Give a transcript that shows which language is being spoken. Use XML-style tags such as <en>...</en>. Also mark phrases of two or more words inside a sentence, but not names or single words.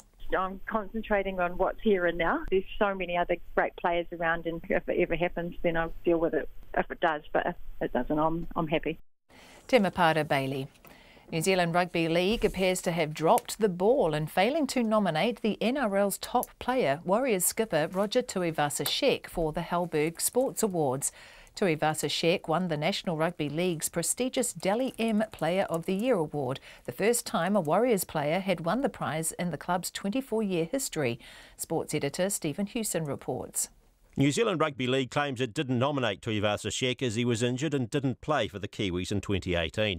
<en>I'm concentrating on what's here and now. There's so many other great players around, and if it ever happens, then I'll deal with it if it does, but if it doesn't, I'm happy. Temepara Bailey. New Zealand Rugby League appears to have dropped the ball in failing to nominate the NRL's top player, Warriors skipper Roger Tuivasa-Sheck, for the Halberg Sports Awards. Tuivasa-Sheck won the National Rugby League's prestigious Dally M Player of the Year award, the first time a Warriors player had won the prize in the club's 24-year history. Sports editor Stephen Hewson reports. New Zealand Rugby League claims it didn't nominate Tuivasa-Sheck as he was injured and didn't play for the Kiwis in 2018.</en>